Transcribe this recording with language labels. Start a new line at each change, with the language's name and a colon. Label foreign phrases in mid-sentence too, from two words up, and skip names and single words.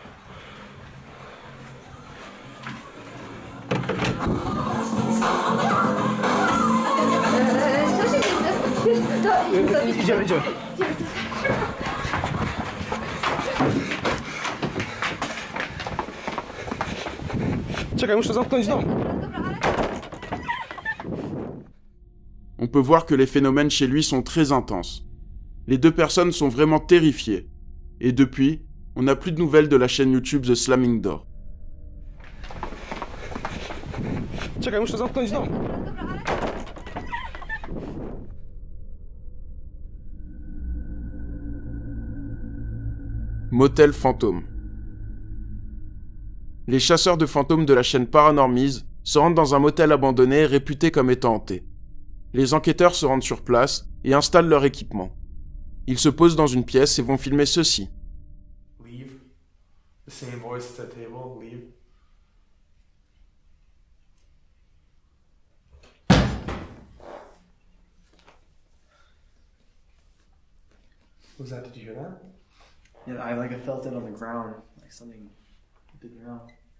Polish: Co się dzieje? Idziemy. Czekaj, muszę zamknąć dom.
French: On peut voir que les phénomènes chez lui sont très intenses. Les deux personnes sont vraiment terrifiées. Et depuis, on n'a plus de nouvelles de la chaîne YouTube The Slamming Door.
Polish: Czekaj, muszę zamknąć dom.
French: Motel fantôme. Les chasseurs de fantômes de la chaîne Paranormise se rendent dans un motel abandonné réputé comme étant hanté. Les enquêteurs se rendent sur place et installent leur équipement. Ils se posent dans une pièce et vont filmer ceci.
English: Leave. The same voice at the table. Leave. What was that? Did you hear that? Yeah, I felt it on the ground, like something hit the ground.